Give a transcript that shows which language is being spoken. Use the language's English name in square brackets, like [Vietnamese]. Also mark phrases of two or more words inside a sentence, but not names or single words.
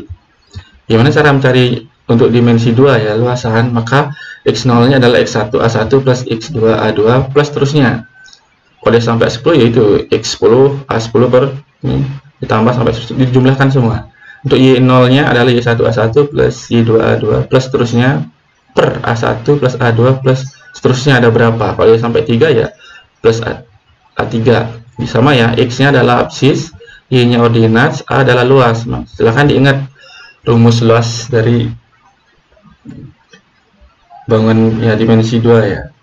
[Indonesian] Gimana cara mencari untuk dimensi 2 ya, luasan? Maka X0 nya adalah X1 A1 plus X2 A2 plus terusnya. Kalau dia sampai 10 yaitu X10 A10 per ini, ditambah sampai dijumlahkan semua. Untuk Y0 nya adalah Y1 A1 plus Y2 A2 plus seterusnya per A1 plus A2 plus seterusnya ada berapa. Kalau dia sampai 3 ya plus A3. Sama ya, X nya adalah absis, Y nya ordinat, A adalah luas. Nah, silahkan diingat rumus luas dari bangun ya dimensi 2 ya.